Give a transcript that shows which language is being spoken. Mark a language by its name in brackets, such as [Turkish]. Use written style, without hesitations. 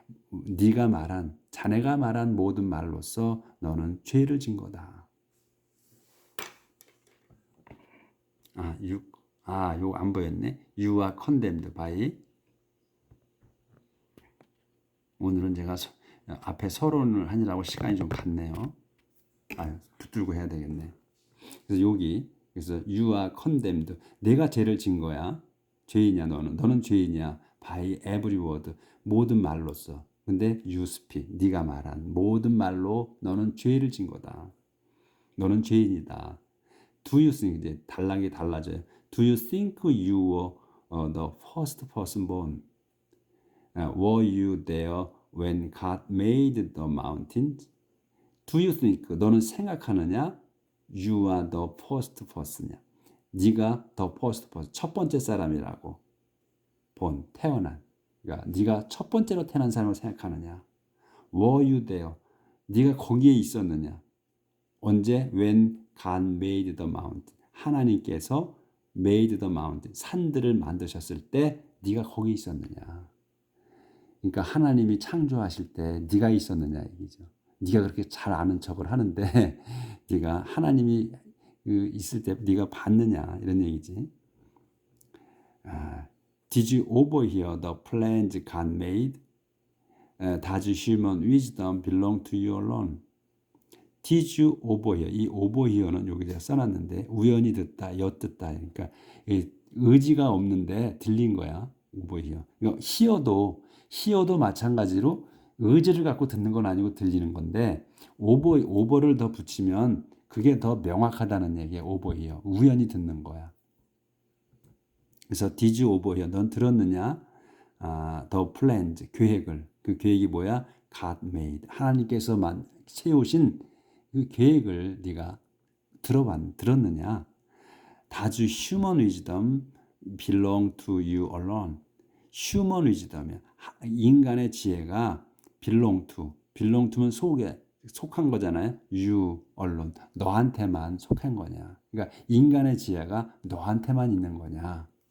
[Korean] 네가 말한 자네가 말한 모든 말로써 너는 죄를 진 거다. 요거 안 보였네. [English] You are condemned by. [Korean] 오늘은 제가 앞에 서론을 하느라고 시간이 좀 갔네요. 붙들고 해야 되겠네. 그래서 그래서 [English] you are condemned. [Korean] 내가 죄를 진 거야. 죄인이야 너는 죄인이야. [English] by every word. [Korean] 모든 말로써. 근데 [English] you speak. [Korean] 네가 말한 모든 말로 너는 죄를 진 거다. 너는 죄인이다. [English] Do you think [Korean] 이제 단락이 달라져요. [English] Do you think you were the first person born? Were you there when God made the mountains? Do you think [Korean] 너는 생각하느냐? [English] You are the first person이야. [Korean] 네가 [English] the first person [Korean] 첫 번째 사람이라고. 태어난. 그러니까 네가 첫 번째로 태어난 사람을 생각하느냐? [English] Were you there? [Korean] 네가 거기에 있었느냐? 언제? [English] When God made the mountain. [Korean] 하나님께서 [English] made the mountain. [Korean] 산들을 만드셨을 때 네가 거기 있었느냐? 그러니까 하나님이 창조하실 때 네가 있었느냐 얘기죠. 네가 그렇게 잘 아는 척을 하는데 네가 하나님이 있을 때 네가 봤느냐 이런 얘기지. [English] Did you overhear the plans God made? Does human wisdom belong to you alone? Did you overhear? [Korean] 이 [English] overhear [Korean] 는 여기 제가 써놨는데 우연히 듣다, 엿듣다. 그러니까 의지가 없는데 들린 거야. [English] overhear. [Korean] 이거 [English] hear [Korean] 도 마찬가지로 의지를 갖고 듣는 건 아니고 들리는 건데 over를 더 붙이면 그게 더 명확하다는 얘기야. [English] overhear. [Korean] 우연히 듣는 거야. 그래서 [English] did you overhear? [Korean] 넌 들었느냐? [English] the plans, [Korean] 계획을. 그 계획이 뭐야? [English] God made. [Korean] 하나님께서 세우신 그 계획을 네가 들었느냐? [English] Does human wisdom belong to you alone? human wisdom이야. [Korean] 인간의 지혜가 [English] belong to [Korean] 면 속한 거잖아요. [English] you alone. [Korean] 너한테만 속한 거냐? 그러니까 인간의 지혜가 너한테만 있는 거냐?